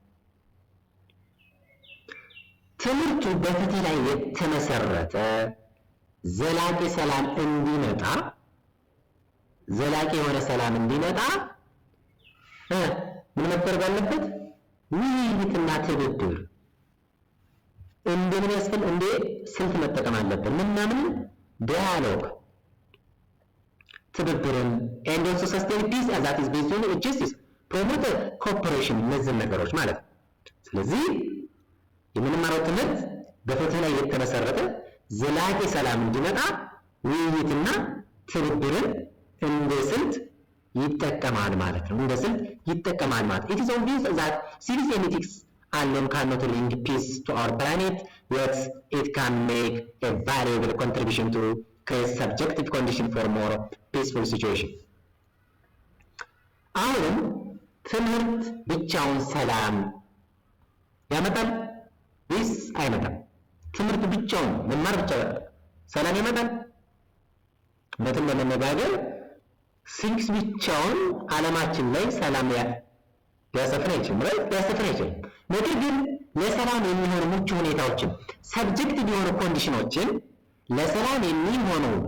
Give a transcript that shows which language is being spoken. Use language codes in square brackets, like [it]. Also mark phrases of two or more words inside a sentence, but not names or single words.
[am] ትምህርቱ በፍትህ ላይ የተመሰረተ ዘላቂ ሰላም እንዲመጣ ምን መደረግ አለበት? ውይይትና ትብብር እንደምን ያስፈልግ እንደ ስልት መጠቀም አለብን። ምናምን ዲያሎግ ትብብርን [en] and also sustain peace as that is based on justice promote cooperation [am] እነዚህ ነገሮች ማለት ነው። ስለዚህ የምንማረው ትምህርት በፍትህ ላይ የተመሰረተ ዘላቂ ሰላም እንዲመጣ ውይይትና ትብብርን እንደ ስልት ይጠቀማል ማለት ነው። [en] it is obvious that civics and ethics alone cannot bring peace to our planet, yet it can make a valuable contribution to create subjective condition for more peaceful situation. [am] አሁን ትምህርት ብቻውን ሰላም ያመጣል ወይስ አይመጣም? ትምህርት ብቻውን መማር ብቻ ሰላም ያመጣል? በትን ለመነጋገር ሲቪክስ ብቻውን ዓለማችን ላይ ሰላም ሊያሰፍን አይችልም። ነገር ግን ለሰላም የሚሆኑ ምቹ ሁኔታዎችን ሰብጀክቲቭ የሆኑ ኮንዲሽኖችን ለሰላም የሚሆኑ